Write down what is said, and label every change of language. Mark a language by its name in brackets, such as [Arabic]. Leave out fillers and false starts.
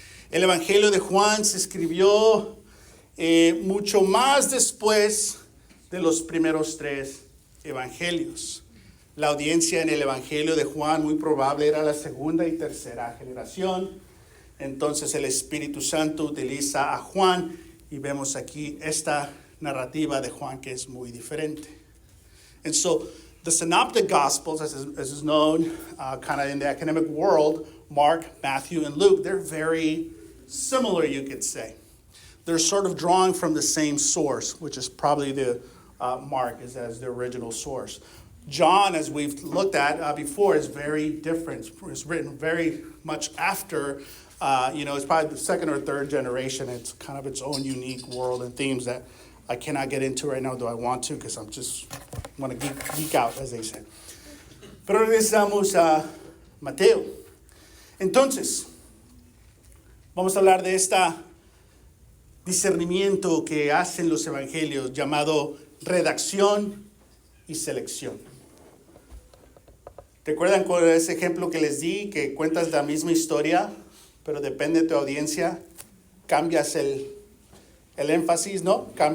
[Spanish] El Evangelio de Juan se escribió mucho más después de los primeros 3 evangelios. La audiencia en el Evangelio de Juan muy probable era la segunda y tercera generación. Entonces el Espíritu Santo utiliza a Juan y vemos aquí esta narrativa de Juan que es muy diferente. [English] And so the Synoptic Gospels, as is known kind of in the academic world, Mark, Matthew, and Luke, they're very similar, you could say. They're sort of drawing from the same source, which is probably the Mark as the original source. John, as we've looked at before, is very different. It's written very much after, it's probably the second or third generation. It's kind of its own unique world and themes that I cannot get into right now, though I want to, because I'm just want to geek out, as they say. [Spanish] Pero regresamos a Mateo. Entonces, vamos a hablar de discernimiento que hacen los evangelios llamado redacción y selección. ¿Recuerdan con ese ejemplo que les di, que cuentas la misma historia, pero depende de tu audiencia, cambias el énfasis, ¿no?